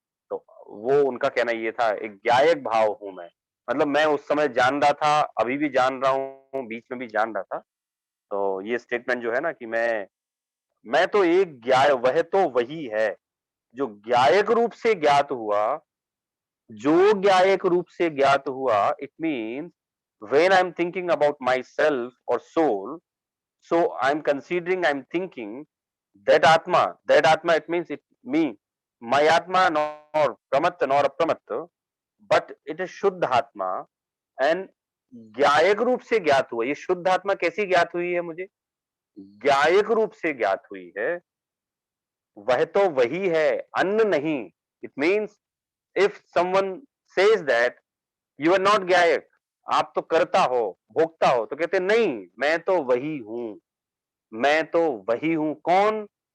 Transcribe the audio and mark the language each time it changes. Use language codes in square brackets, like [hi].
[hi] तो वो उनका कहना ये था, एक ज्ञायक भाव हूं मैं, मतलब मैं उस समय जान रहा था, अभी भी जान रहा हूँ, बीच में भी जान रहा था। तो ये स्टेटमेंट जो है ना कि मैं तो एक वह तो वही है जो ज्ञायक रूप से ज्ञात हुआ, जो ज्ञायक रूप से ज्ञात हुआ। [en] It means when I'm thinking about myself or soul, so I'm considering, I'm thinking that atma, it means it me, my atma, nor pramatta nor apramatta, but it is शुद्ध आत्मा। [hi] एंड ज्ञायक रूप से ज्ञात हुआ। ये शुद्ध आत्मा कैसी ज्ञात हुई है मुझे? ज्ञायक रूप से ज्ञात हुई है। वह तो वही है, अन्य नहीं। It means [en] If someone says that you are not [hi] गायक, आप तो करता हो, भोगता हो, तो कहते नहीं, मैं तो वही हूं, मैं तो वही हूं। कौन?